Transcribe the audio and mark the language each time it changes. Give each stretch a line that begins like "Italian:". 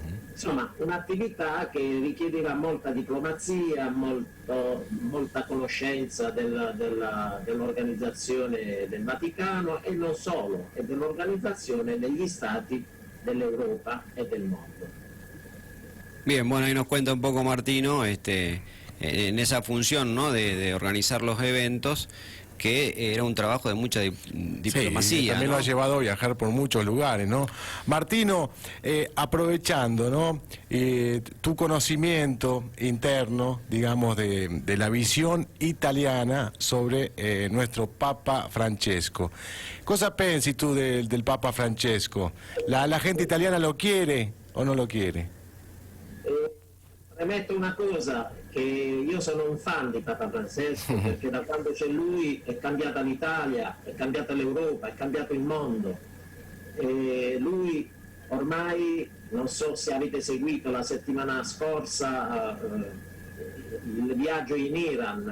Italian: Insomma, un'attività che richiedeva molta diplomazia, molta conoscenza dell'organizzazione del Vaticano e non solo, e dell'organizzazione degli Stati dell'Europa e del mondo.
Spanish: Bien, bueno, ahí nos cuenta un poco Martino, en esa función, ¿no?, de organizar los eventos, que era un trabajo de mucha diplomacia. Sí, también ¿no? lo ha llevado a viajar por muchos lugares, ¿no? Martino, aprovechando, ¿no?, tu conocimiento interno, digamos, de la visión italiana sobre nuestro Papa Francesco.
Italian: Cosa pensi tu del Papa Francesco?
Spanish: ¿La gente italiana lo quiere o no lo quiere?
Italian: Premetto una cosa, che io sono un fan di Papa Francesco, perché da quando c'è lui è cambiata l'Italia, è cambiata l'Europa, è cambiato il mondo. E lui ormai, non so se avete seguito la settimana scorsa il viaggio in Iran.